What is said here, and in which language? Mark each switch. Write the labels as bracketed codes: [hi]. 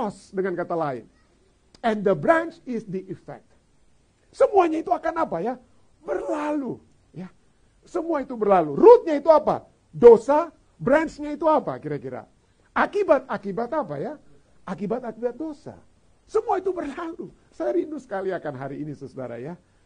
[id] dengan kata lain. [en] And the branch is the effect. [id] Semuanya itu akan apa ya? Berlalu. Ya. Semua itu berlalu. Rootnya itu apa? Dosa. Branchnya itu apa kira-kira? Akibat apa ya? Akibat dosa. Semua itu berlalu. Saya rindu sekali akan hari ini saudara ya.